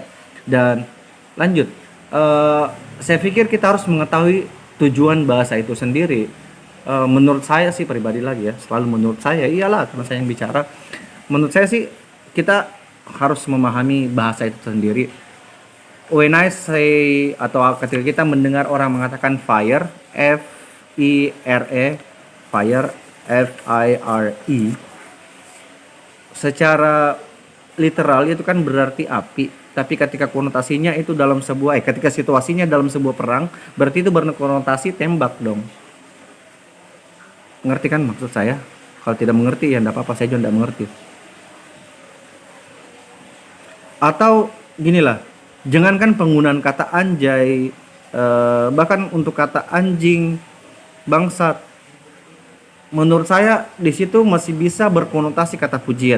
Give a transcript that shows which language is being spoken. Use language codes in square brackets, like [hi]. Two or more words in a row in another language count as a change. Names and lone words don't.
[id] Dan lanjut, saya pikir kita harus mengetahui tujuan bahasa itu sendiri. Menurut saya sih pribadi lagi ya, selalu menurut saya, iyalah karena saya yang bicara. Menurut saya sih kita harus memahami bahasa itu sendiri. [en] When I say [id] atau ketika kita mendengar orang mengatakan fire, F-I-R-E, fire, F-I-R-E, secara literal itu kan berarti api. Tapi ketika konotasinya itu dalam sebuah, ketika situasinya dalam sebuah perang, berarti itu berkonotasi tembak dong. Ngerti kan maksud saya? Kalau tidak mengerti ya enggak apa-apa, saya juga enggak mengerti. Atau ginilah, jangankan penggunaan kata anjay, bahkan untuk kata anjing, bangsat, menurut saya di situ masih bisa berkonotasi kata pujian.